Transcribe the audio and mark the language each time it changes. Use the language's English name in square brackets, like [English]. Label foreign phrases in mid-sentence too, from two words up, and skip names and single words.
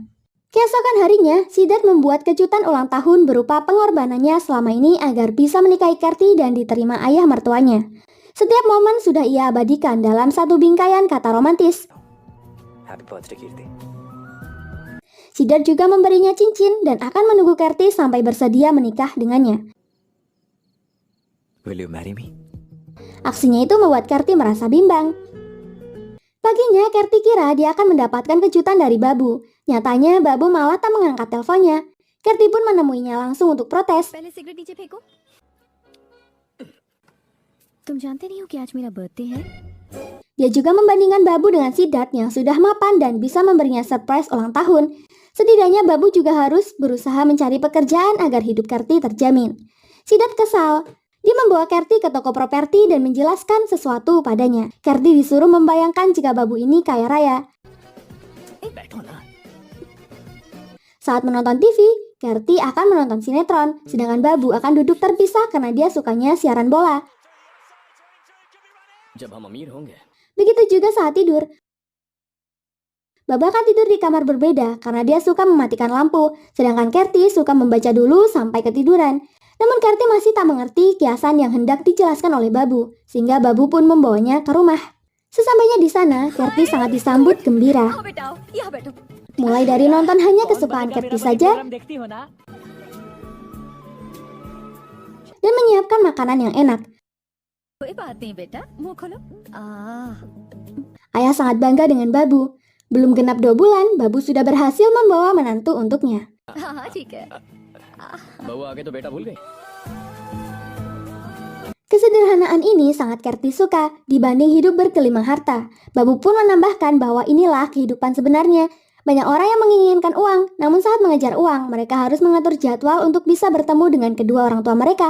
[Indonesian] Keesokan harinya, Siddharth membuat kejutan ulang tahun berupa pengorbanannya selama ini agar bisa menikahi Kerti dan diterima ayah mertuanya. Setiap momen sudah ia abadikan dalam satu bingkaian kata romantis. [English] Happy birthday, Kirti. [Indonesian] Siddharth juga memberinya cincin dan akan menunggu Kerti sampai bersedia menikah dengannya. [English] Will you marry me? [Indonesian] Aksinya itu membuat Kerti merasa bimbang. Paginya, Kerti kira dia akan mendapatkan kejutan dari Babu. Nyatanya, Babu malah tak mengangkat teleponnya. Kerti pun menemuinya langsung untuk protes. [Hindi] पहले सिगरेट नीचे फेंको। तुम जानते नहीं हो कि आज मेरा बर्थडे है? [Indonesian] Dia juga membandingkan Babu dengan Siddharth yang sudah mapan dan bisa memberinya surprise ulang tahun. Setidaknya Babu juga harus berusaha mencari pekerjaan agar hidup Kerti terjamin. Siddharth kesal. Dia membawa Kerti ke toko properti dan menjelaskan sesuatu padanya. Kerti disuruh membayangkan jika Babu ini kaya raya. Saat menonton TV, Kerti akan menonton sinetron, sedangkan Babu akan duduk terpisah karena dia sukanya siaran bola. [Hindi] जब हम अमीर होंगे [Indonesian] Begitu juga saat tidur. Babu akan tidur di kamar berbeda karena dia suka mematikan lampu, sedangkan Kerti suka membaca dulu sampai ketiduran. Namun Kerti masih tak mengerti kiasan yang hendak dijelaskan oleh Babu, sehingga Babu pun membawanya ke rumah. Sesampainya di sana, Kerti sangat disambut gembira. [Hindi] आओ बेटा आओ, यहाँ बैठो। [Indonesian] Mulai dari nonton hanya kesukaan Kerti saja dan menyiapkan makanan yang enak. [Hindi] कोई बात नहीं बेटा, मुंह खोलो। [Indonesian] Ayah sangat bangga dengan Babu. Belum genap 2 bulan, Babu sudah berhasil membawa menantu untuknya. [Hindi] हाँ ठीक है। बहू आगे तो बेटा भूल गई। [Indonesian] Kesederhanaan ini sangat Kerti suka dibanding hidup bergelimang harta. Babu pun menambahkan bahwa inilah kehidupan sebenarnya. Banyak orang yang menginginkan uang, namun saat mengejar uang, mereka harus mengatur jadwal untuk bisa bertemu dengan kedua orang tua mereka.